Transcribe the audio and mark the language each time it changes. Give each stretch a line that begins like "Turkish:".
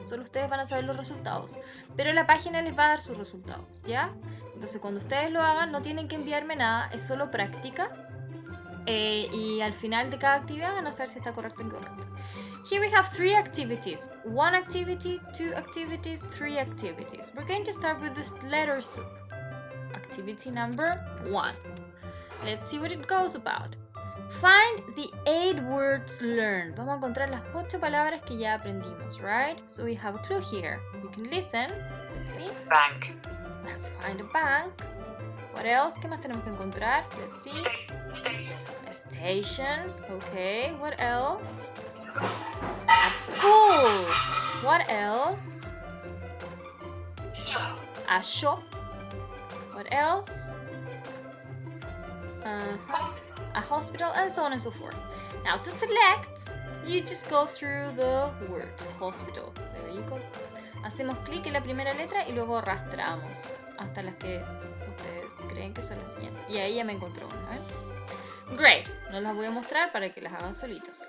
Spanish: Solo ustedes van a saber los resultados. Pero la página les va a dar sus resultados, ¿ya? Entonces cuando ustedes lo hagan no tienen que enviarme nada. Es solo práctica. Y al final de cada actividad van a saber si está correcto o incorrecto.
English: Here we have 3 activities. 1 activity, 2 activities, 3 activities. We're going to start with this letter soup. Activity number 1. Let's see what it goes about. Find the 8 words learned.
Spanish: Vamos a encontrar las 8 palabras que ya aprendimos,
English: right? So we have a clue here. You can listen. Let's see. Bank. Let's find a bank. What else?
Spanish: ¿Qué más tenemos que encontrar?
English: Let's see. Station. A station. Okay. What else? School. A school. What else? Shop. A shop. What else? Hospital. A hospital, and so on and so forth. Now to select, you just go through the word hospital. There you go.
Spanish: Hacemos clic en la primera letra y luego arrastramos hasta las que ustedes creen que son las siguientes. Y ahí ya me encontró una, ¿eh?
English: Great.
Spanish: No las voy a mostrar para que las hagan solitos.